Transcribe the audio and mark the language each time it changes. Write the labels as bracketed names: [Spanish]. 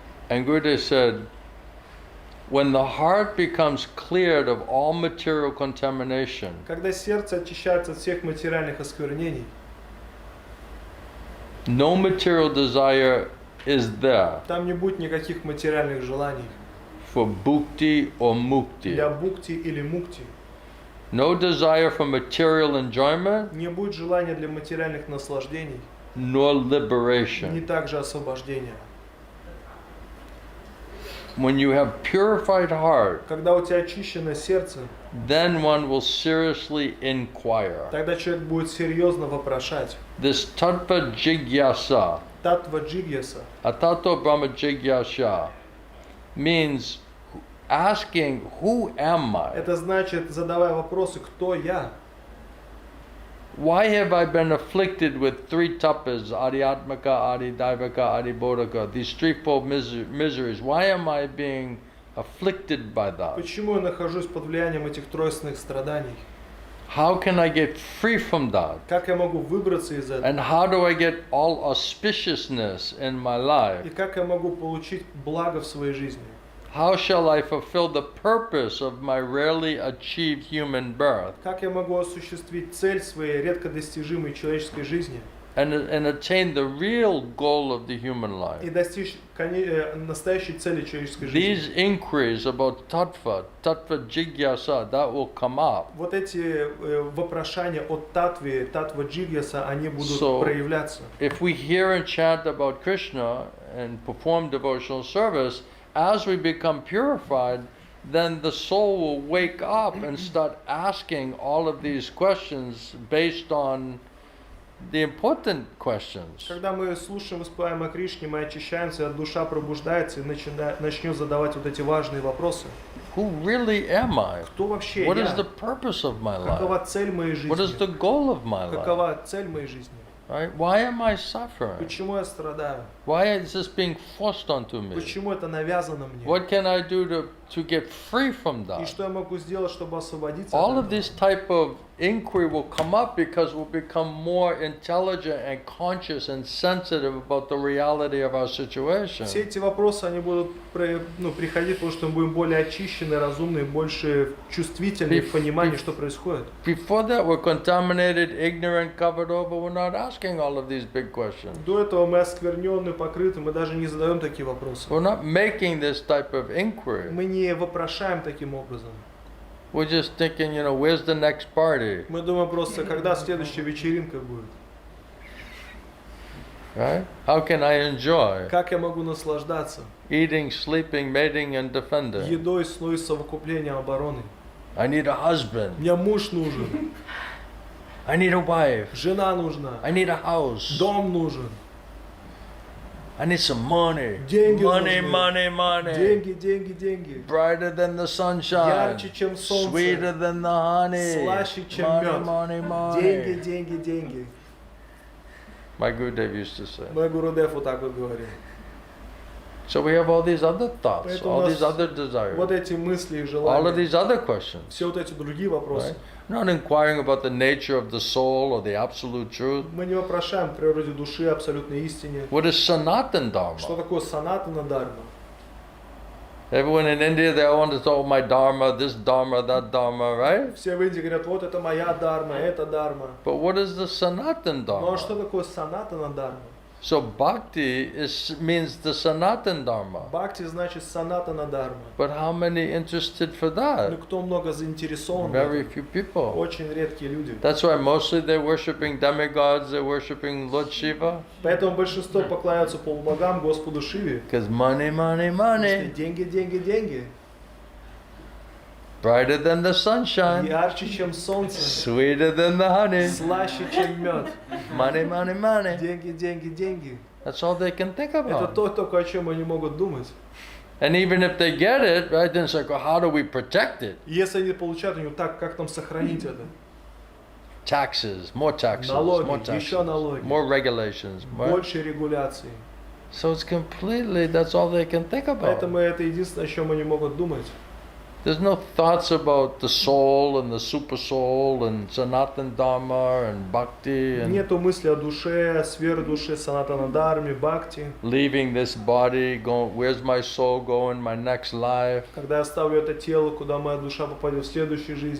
[English] And Gurudev said, when the heart becomes cleared of all material contamination, [Russian] Когда сердце очищается от всех материальных осквернений, [English] no material desire is there [Russian] там не будет никаких материальных желаний [English] for bhukti or mukti. [Russian] для букти или мукти. [English] No desire for material enjoyment, [Russian] Не будет желания для материальных наслаждений, [English] nor [Russian] ни [English] liberation. [Russian] также освобождения. [English] When you have purified heart, [Russian] Когда у тебя очищено сердце, [English] then one will seriously inquire. [Russian] тогда человек будет серьезно вопрошать. [English] This tattva jigyasa, [Russian] Татва джигьяса, [Sanskrit] atato brahma jigyasa, [English] means asking, who am I? [Russian] это значит, задавая вопросы, кто я? [English] Why have I been afflicted with three tapas, adhyatmaka, adhidaivaka, adhibodhaka, these threefold miseries? Why am I being afflicted by that? [Russian] Почему я нахожусь под влиянием этих тройственных страданий? [English] How can I get free from that? [Russian] Как я могу выбраться из этого? [English] And how do I get all auspiciousness in my life? [Russian] И как я могу получить благо в своей жизни? [English] How shall I fulfill the purpose of my rarely achieved human birth [Russian] Как я могу осуществить цель своей редко достижимой человеческой жизни [English] and attain the real goal of the human life? [Russian] и достичь настоящей цели человеческой жизни? [English] These inquiries about tattva jigyasa, that will come up. [Russian] Вот эти вопрошания от татвы, татва джигьяса, они будут [English] So, [Russian] проявляться. [English] If we hear and chant about Krishna and perform devotional service, as we become purified, then the soul will wake up and start asking all of these questions based on the important questions. [Russian] Когда мы слушаем, воспеваем о Кришне, мы очищаемся, душа пробуждается и начнет задавать вот эти важные вопросы. [English] Who really am I? [Russian] Кто вообще [English] What [Russian] я? [English] is the purpose of my life? [Russian] Какова цель моей [English] What is the [Russian] жизни? [English] goal of my life? [Russian] Какова цель моей жизни? [English] Right? Why am I suffering? [Russian] Почему я страдаю? [English] Why is this being forced onto me? [Russian] Почему это навязано мне? [English] What can I do to get free from [Russian] И [English] that? [Russian] что я могу сделать, чтобы освободиться [English] All [Russian] от этого? [English] this type of inquiry will come up because we'll become more intelligent and conscious and sensitive about the reality of our situation. [Russian] Все эти вопросы, они будут приходить, потому что мы будем более очищены, разумны, больше чувствительны в понимании, что происходит. [English] Before that, we're contaminated, ignorant, covered over. We're not asking all of these big questions. [Russian] До этого мы осквернены, покрыты, мы даже не задаем такие вопросы. [English] We're not making this type of inquiry. [Russian] Мы не вопрошаем таким образом. [English] We're just thinking, where's the next party? [Russian] Мы думаем просто, когда следующая вечеринка будет. [English] Right? How can I enjoy [Russian] Как я могу наслаждаться [English] eating, sleeping, mating, and defending? [Russian] едой, сной, совокуплением, обороной? [English] I need a husband. [Russian] Мне муж нужен, [English] I need a wife. [Russian] жена нужна, [English] I need a house. [Russian] дом нужен, [English] I need some money. [Russian] деньги [English] Money, [Russian] нужны. [English] money, money. [Russian] Деньги, деньги, деньги. [English] Brighter than the sunshine. [Russian] Ярче, чем солнце. [English] Sweeter than the honey. [Russian] Слаще, чем [English] Money, [Russian] мед. [English] money, money. [Russian] Деньги, деньги, деньги. [English] My Gurudev used to say. [Russian] Мой Гурудев вот так вот говорил. [English] So we have all these other thoughts, [Russian] Поэтому [English] all [Russian] у [English] these [Russian] нас [English] other desires, [Russian] вот эти мысли и [English] all of [Russian] желания, [English] these other questions. [Russian] все вот эти другие вопросы. [English] Right? Not inquiring about the nature of the soul or the absolute truth. [Russian] Мы не вопрошаем в природе души, абсолютной истине. [English] What is Sanatan [Russian] Что [English] Dharma? [Russian] такое санатана дарма? [English] Everyone in India, they all want to talk my Dharma, this Dharma, that Dharma, right? [Russian] Все в Индии говорят, вот это моя дарма, это дарма. [English] But what is the Sanatan [Russian] Ну а что [English] Dharma? [Russian] такое санатана дарма? [English] So bhakti means the Sanatan Dharma. [Russian] Бхакти значит санатана дарма. [English] But how many interested for [Russian] Ну [English] that? [Russian] кто много заинтересован? в [English] Very [Russian] этом? [English] few people. [Russian] Очень редкие люди. [English] That's why mostly they're worshipping demigods, they're worshipping Lord Shiva. [Russian] Поэтому большинство поклоняются полубогам, Господу Шиве. [English] Because money, money, [Russian] Потому что [English] money. [Russian] деньги, деньги, деньги. [English] Brighter than the sunshine. [Russian] ярче, чем солнце, [English] Sweeter than the honey. [Russian] слаще, чем мед. [English] Money, money, money. [Russian] Деньги, деньги, деньги. [English] That's all they can think [Russian] Это [English] about. [Russian] то, только о чем они могут думать. [English] And even if they get it, right, then it's like, well, how do we protect it? [Russian] И если они получают, они так, как нам сохранить это? [English] Taxes, more taxes, [Russian] Налоги, [English] more taxes, [Russian] еще налоги. [English] more regulations. Right? [Russian] Больше регуляций. [English] So it's completely, that's all they can think about. [Russian] Поэтому это единственное, о чем они могут думать. [English] There's no thoughts about the soul and the super soul and Sanatan Dharma and Bhakti and [Russian] Нету мысли о душе, сверхдуше, санатана дхарме, бхакти. [English] leaving this body, going, where's my soul going, my next life. [Russian] Когда я оставлю это тело, куда моя душа попадет в следующей жизни.